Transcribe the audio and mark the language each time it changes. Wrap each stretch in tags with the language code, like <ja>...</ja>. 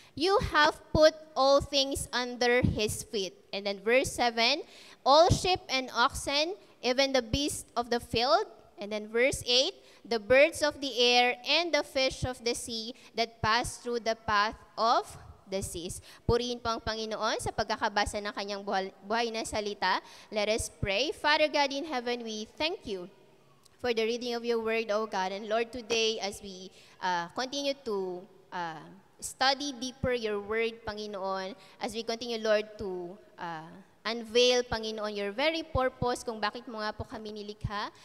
<en>You have put all things under his feet. And then verse 7, all sheep and oxen, even the beasts of the field. And then verse 8, the birds of the air and the fish of the sea that pass through the path of the seas.</en> <tl>Purihin po ang Panginoon sa pagkakabasa ng kanyang buhay na salita.</tl> <en>Let us pray. Father God in heaven, we thank you for the reading of your word, O God. And Lord, today as we continue to study deeper your word, Panginoon, as we continue, Lord, to unveil, Panginoon, your very purpose</en> <tl>kung bakit mo nga po kami nilikha.</tl>